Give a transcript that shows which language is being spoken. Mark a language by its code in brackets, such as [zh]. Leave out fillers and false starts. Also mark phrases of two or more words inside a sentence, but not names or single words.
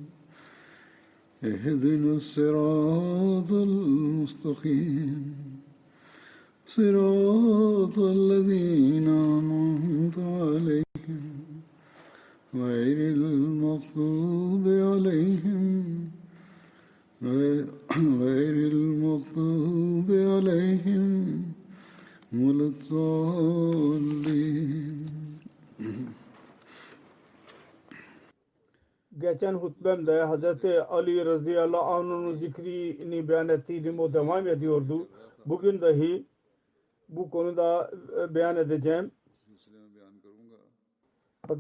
[ar] اهدنا الصراط المستقيم صراط الذين أنعمت عليهم غير المغضوب عليهم ولا الضالين. [tr] Geçen hutbemde Hz. Ali radıyallahu anh'ın zikrini beyan ettiydim, o devam ediyordu. Bugün dahi bu konuda beyan edeceğim. Hz.